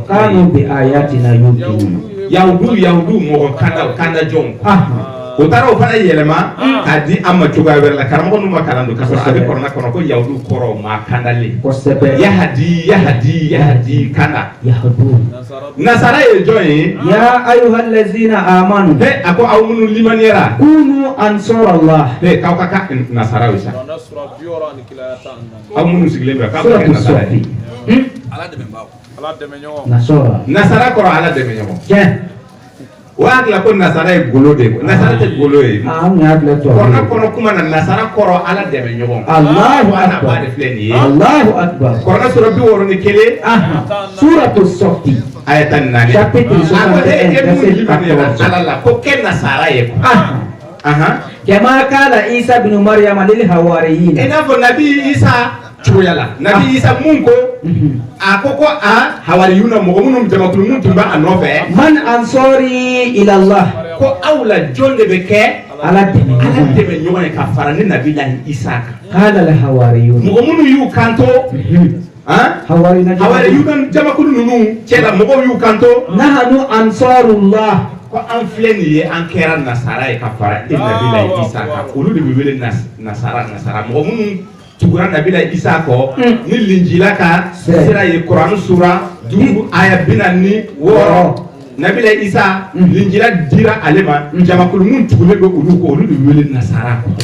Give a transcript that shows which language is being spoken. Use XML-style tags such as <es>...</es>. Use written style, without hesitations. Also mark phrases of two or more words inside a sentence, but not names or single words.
<ar>كانوا بآياتنا يوقنون</ar> <bm>yahudu mɔgɔ kanda jɔnw o taara o fana yɛlɛma k'a di an ma cogoya wɛrɛ la karamɔgɔ ninnu ma kalan don k'a sɔrɔ a bɛ kɔrɔna kɔnɔ ko yahudu kɔrɔ maa kandalen yahadi kanda nasara ye jɔn ye</bm> <ar>يا أيها الذين آمنوا</ar> <bm>a ko aw minnu limaniyara</bm> <ar>كونوا أنصار الله</ar> <bm>k'aw ka ka nasara ye sa aw minnu sigilen bɛ k'aw ka kɛ nasara ye nasara kɔrɔ ala dɛmɛ ɲɔgɔn o hakili ko nasara ye golo de ye nasara tɛ golo ye kɔrɔna kɔnɔ kuma na nasara kɔrɔ ala dɛmɛ ɲɔgɔn Allahu akbar ba de filɛ nin ye</bm> <ar>الله أكبر</ar> <bm>kɔrɔna sura 61</bm> <ar>سورة الصف</ar> <bm>ayata 4</bm> <fr>chapitre 61</fr> <bm>ala la ko kɛ nasara ye</bm> <ar>كما قال عيسى ابن مريم للحواريين</ar> <bm>ina fɔ nabi Isa cogoya la nabi Isa mun ko a ko a hawariyuna mɔgɔ minnu jamakulu minnu tun bɛ a nɔfɛ</bm> <ar>من أنصاري إلى الله</ar> <bm>ko aw la jɔn de bɛ kɛ ala dɛmɛ ɲɔgɔn ye ka fara ni nabi lahi Isa kan</bm> <ar>قال الحواريون</ar> <bm>mɔgɔ minnu y'u kanto hawariyuna jamakulu ninnu cɛla mɔgɔw y'u kanto</bm> <ar>نحن أنصار الله</ar> <bm>ko an filɛ nin ye an kɛra nasara ye ka fara e nabi lahi Isa kan olu de bɛ wele nasara mɔgɔ minnu tugura nabila Isa kɔ ni linjila ka sira ye Kuran sura 5 aya 46 nabila Isa linjila dira ale ma jamakulu mun tugulen bɛ olu ko olu de wele nasara ko</bm>